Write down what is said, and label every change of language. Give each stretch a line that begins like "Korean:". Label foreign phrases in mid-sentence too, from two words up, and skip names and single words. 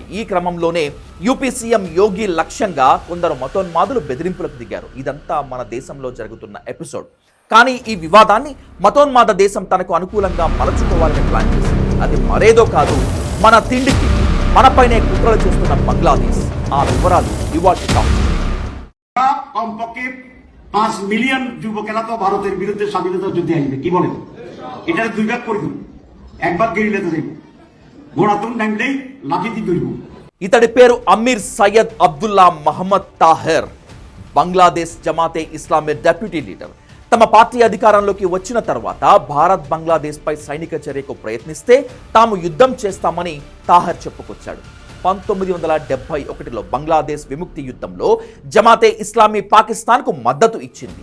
Telugu: ఈ క్రమంలోనే యూపీ సీఎం యోగి లక్ష్యంగా కొందరు మతోన్మాదులు బెదిరింపులకు దిగారు. ఇదంతా మన దేశంలో జరుగుతున్న ఎపిసోడ్. కానీ ఈ వివాదాన్ని మతోన్మాద దేశం తనకు అనుకూలంగా మలచుకోవాలని ప్లాన్ చేసింది. అది మరేదో కాదు, మన తిండికి మనపైనే కుట్రలు చేస్తున్న బంగ్లాదేశ్. ఆ వివరాలు ఇవాటి
Bangla: কমপক্ষে 5 মিলিয়ন যুবকেরা তো ভারতের বিরুদ্ধে স্বাধীনতা যুদ্ধে আসবে, কি বলেন? এটা দুই ভাগ করে দিব, এক ভাগ গেরিলাতে যাইব, ঘোড়াতুন নামলেই লাঠি দিয়ে ধরব.
Telugu: ఇతడి పేరు అమీర్ సయ్యద్ అబ్దుల్లా మహమ్మద్ తాహెర్. బంగ్లాదేశ్ జమాతే ఇస్లామీ
English: deputy leader.
Telugu: తమ పార్టీ అధికారంలోకి వచ్చిన తర్వాత భారత్ బంగ్లాదేశ్ పై సైనిక చర్యకు ప్రయత్నిస్తే తాము యుద్ధం చేస్తామని తాహెర్ చెప్పుకొచ్చాడు. 1971లో బంగ్లాదేశ్ విముక్తి యుద్ధంలో జమాతే ఇస్లామీ పాకిస్తాన్కు మద్దతు ఇచ్చింది.